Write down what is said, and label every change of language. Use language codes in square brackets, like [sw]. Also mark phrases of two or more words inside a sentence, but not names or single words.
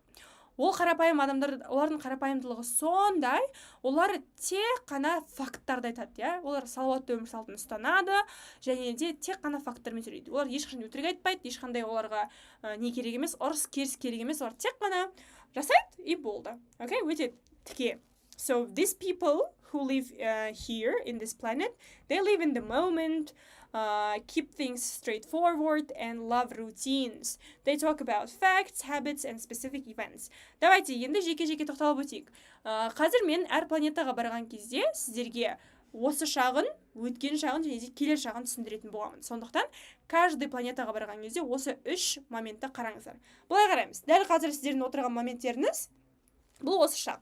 [kk] Ол қарапайым адамдар, олардың қарапайымдылығы сондай, олар тек қана факттарды айтады, Олар салауатты өмір салтын ұстанады, және де тек қана факттармен сөйлейді. Олар ешқашан өтірік айтпайды, ешқандай оларға не керек емес, ұрыс керіс керек емес, олар тек қана жасайды и болды. Okay, өте тіке. [en] So these people who live here in this planet, they live in the moment, keep things straightforward and love routines. They talk about facts, habits and specific events. [kk] Давайте енді жеке-жеке тоқталып өтейік. Қазір мен әр планетаға барған кезде сіздерге осы шағын, өткен шағын және де келер шағын түсіндіретін боламын. Сондықтан, каждый планетаға барған кезде осы 3 моментті қараңыздар. Бұлай қараймыз. Дәл қазір сіздердің отырған моменттеріңіз бұл осы шақ.